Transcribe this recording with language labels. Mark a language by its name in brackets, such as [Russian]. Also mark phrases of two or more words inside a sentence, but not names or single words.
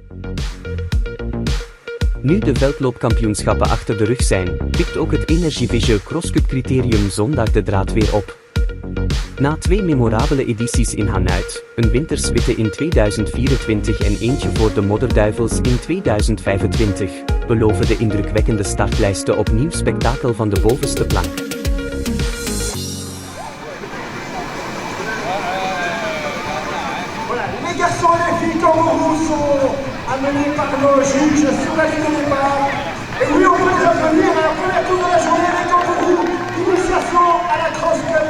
[Dutch] Nu de veldloopkampioenschappen achter de rug zijn, pikt ook het Energy Vision CrossCup criterium zondag de draad weer op. Na 2 memorabele edities in Hanuit, een winterswitte in 2024 en eentje voor de Modderduivels in 2025, beloven de indrukwekkende startlijsten opnieuw spektakel van de bovenste plank. [French] Les garçons et les filles kangourous sont amenés par nos juges sur la ligne de départ. Et oui, on peut les applaudir à la première tour de la journée, les kangourous, initiation à la Cross Cup.